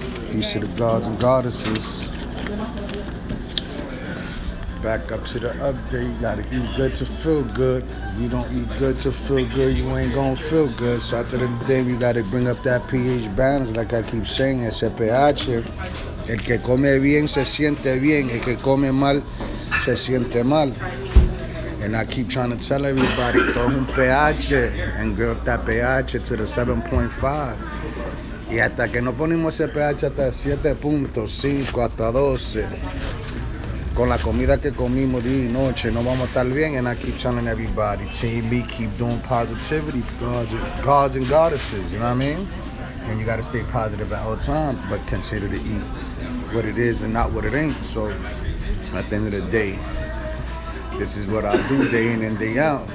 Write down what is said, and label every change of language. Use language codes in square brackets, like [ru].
[en] Peace to the gods and goddesses. Back up to the update. You gotta eat good to feel good. If you don't eat good to feel good, you ain't gonna feel good. So after the day, we gotta bring up that pH balance, like I keep saying, [es] ese pH. El que come bien se siente bien. El que come mal se siente mal. [en] And I keep trying to tell everybody, [es] coge un pH [en] and get up that pH to the 7.5. [es] Y hasta que no ponemos ese pH hasta 7.5, hasta 12, con la comida que comimos día y noche, no vamos a estar bien. [en] And I keep telling everybody, Team B, keep doing positivity, gods and goddesses, you know what I mean? And you got to stay positive at all times, but consider to eat what it is and not what it ain't. So at the end of the day, this is what I do day in and day out.